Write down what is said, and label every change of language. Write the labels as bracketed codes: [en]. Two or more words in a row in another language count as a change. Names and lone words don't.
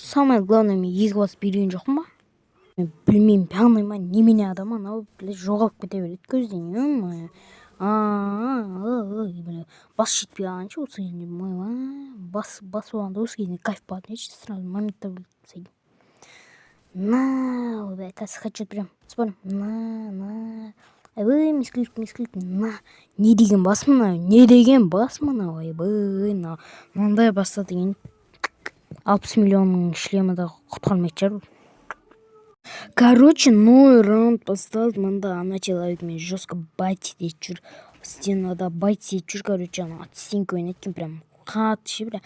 [kk] Самое главное, мен 2 бас берген жоқпын ба? Мен білмеймін, пьяный ма, немене адам, анау, жоғалып кете береді көзден, ё-моё. Бас жетпей қалғанша осы кезінде, бас болғанда осы кезінде кайф болады, сразу моментта біліп. На, ойбай, қазір [ru] хочу прям, спорим, на. [kk] Ойбай, мисклик, на. Не деген бас мынау, ойбай, мынандай баста деген 60 миллионның шлемі да құтқармайды шығар. Короче, новый раунд басталды. Мында ана человек мен жестко байт етіп жүр. Стенада байт етіп жүр, короче, ана [ru] от стенки [kk] ойнайтын прям қатты ше, бля.